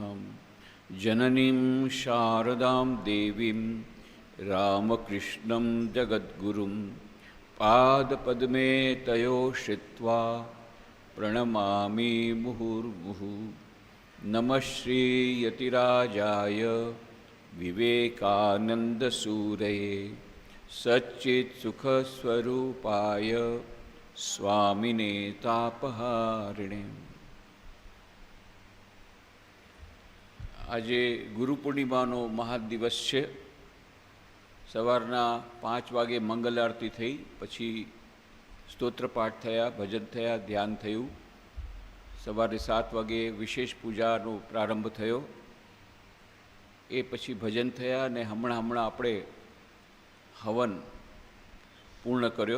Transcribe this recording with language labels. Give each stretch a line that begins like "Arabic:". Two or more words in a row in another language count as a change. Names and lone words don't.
Sanskrit: जननीं शारदां देवीं रामकृष्णं जगद्गुरुं पादपद्मे तयो श्रित्वा प्रणमामि मुहुर्मुहुः। नमः श्रीयतिराजाय विवेकानन्दसूरये सच्चित्सुखस्वरूपाय स्वामिने तापहारिणे।
Gujarati: આજે ગુરુ પૂર્ણિમાનો મહાદિવસ છે। સવારના 5 વાગે મંગલ આરતી થઈ, પછી સ્તોત્રપાઠ થયા, ભજન થયા, ધ્યાન થયું। સવારે 7 વાગે વિશેષ પૂજાનો પ્રારંભ થયો, એ પછી ભજન થયા અને હમણાં આપણે હવન પૂર્ણ કર્યો।